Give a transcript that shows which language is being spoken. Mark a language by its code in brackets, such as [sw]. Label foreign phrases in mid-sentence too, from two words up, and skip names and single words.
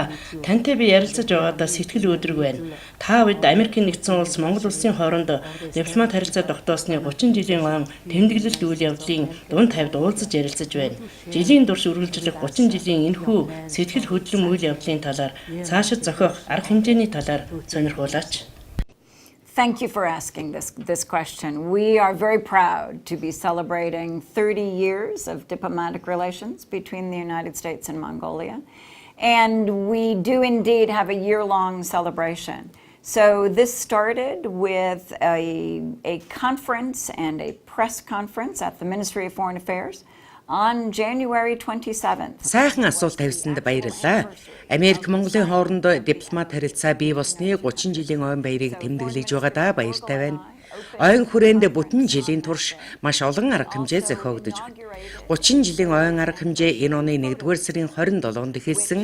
[mn] Тантай би ярилцаж байгаадаа сэтгэл өөдрөг байна. Та үед Америкийн нэгдсэн улс Монгол улсын хооронд дипломат харилцаа тогтоосны 30 жилийн он тэмдэглэлт үйл явдлын дунд тавьд уулзаж ярилцаж байна. Жилийн турш үргэлжлэх 30 жилийн энэхүү сэтгэл хөдлөм үйл явдлын талаар цаашид зохиох арга хэмжээний талаар сонирхуулаач. [en] Thank you for asking this question. We are very proud to be celebrating 30 years of diplomatic relations between the United States and Mongolia. And we do indeed have a year-long celebration. So this started with a conference and a press conference at the Ministry of Foreign Affairs on January 27th. [mn] Сайхан асуулт тавьсанд баярлалаа. Америк Монголын хооронд дипломат харилцаа бий болсны 30 жилийн ойн баярыг тэмдэглэж байгаадаа баяртай байна. Ойн хүрээнд бүтэн жилийн турш маш олон арга хэмжээ зохиогдож байна. 30 жилийн ойн арга хэмжээ энэ оны 1-р сарын 27-нд эхэлсэн.